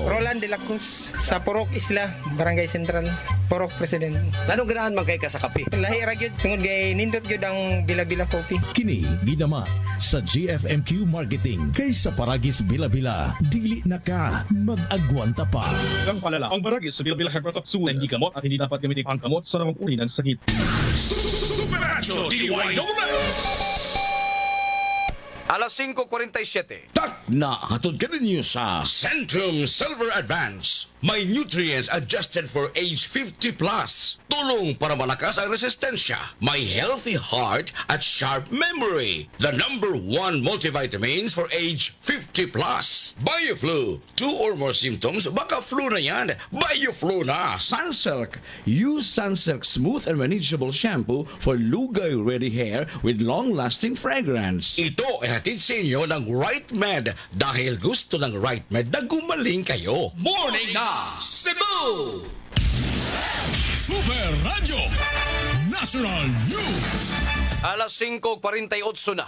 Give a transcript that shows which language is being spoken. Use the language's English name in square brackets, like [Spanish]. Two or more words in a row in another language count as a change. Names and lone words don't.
[Cebuano] Roland De La Cruz, sa Purok Isla, Barangay Central, Purok President. Anong ganahan man kay ka sa kape? Lahi ra gyud tungod kay nindot gyud ang Bila-Bila Coffee. Kini gidama sa GFMQ Marketing. Kay sa Paragis Bila-Bila, dili na ka mag-agwanta pa. [Filipino] Ang palala, ang Paragis Bila-Bila Herbal Capsule hindi gamot at hindi dapat gamitin pangkamot sa namang uri ng sakit. Super Radio DYSS. Alas 5:47. [Cebuano] Na hatod ka ninyo sa Centrum Silver Advance. [English] May nutrients adjusted for age 50 plus. [Filipino] Tulong para malakas ang resistensya. [English] May healthy heart at sharp memory. The #1 multivitamins for age 50 plus. BioFlu. 2 or more symptoms, [Filipino] baka flu na yan. BioFlu na. [English] Sunsilk. Use Sunsilk smooth and manageable shampoo for lugay-ready hair with long-lasting fragrance. [Filipino] Ito ay hatid sa inyo ng Right Med dahil gusto ng Right Med na gumaling kayo. [English] Morning na Cebu! Super Radio National News. [Filipino] Alas 5:48 na.